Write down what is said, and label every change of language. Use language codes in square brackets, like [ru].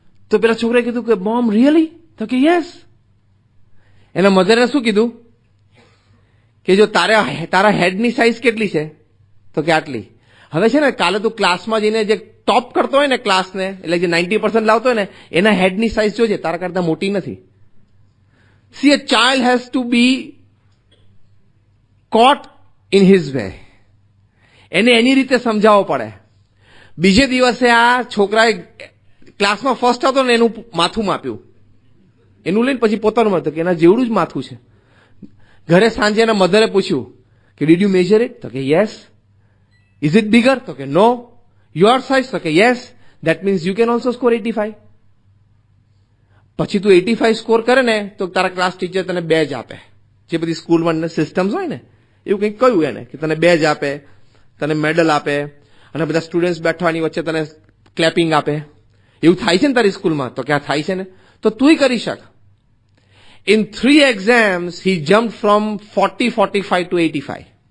[gu] તો પેલા છોકરાએ કીધું કે [en] Mom really? [gu] તો કે યસ. એના મધરે શું કીધું કે જો તારા હેડની સાઇઝ કેટલી છે? તો કે આટલી. હવે છે ને, કાલે તું ક્લાસમાં જઈને જે ટોપ કરતો હોય ને ક્લાસને, એટલે જે 90% લાવતો હોય ને, એના હેડની સાઇઝ જોજે, તારા કરતા મોટી નથી. [en] See, a child has to be caught in his way. [gu] એને એની રીતે સમજાવવો પડે. બીજે દિવસે આ છોકરાએ ક્લાસમાં ફર્સ્ટ હતો ને, એનું માથું માપ્યું, એનું લઈને પછી પોતાનું માથું, કે એના જેવડું જ માથું છે. ઘરે સાંજે એના મધરે પૂછ્યું કે [en] Did you measure it? [gu] તો કે [en] Yes. Is it bigger? તો કે no. Your size? તો કે yes. That means you can also score 85. [gu] પછી તું 85 સ્કોર કરે ને તો તારા ક્લાસ ટીચર તને બેજ આપે. જે બધી સ્કૂલમાં સિસ્ટમ્સ હોય ને, એવું કંઈક કહ્યું એને કે તને બેજ આપે, તને મેડલ આપે, અને બધા સ્ટુડન્ટ્સ બેઠવાની વચ્ચે તને ક્લેપિંગ આપે. એવું થાય છે ને તારી સ્કૂલમાં? તો ક્યાં થાય છે ને? તો તુંય કરી શક. [en] In 3 exams, he jumped from 45 to 85.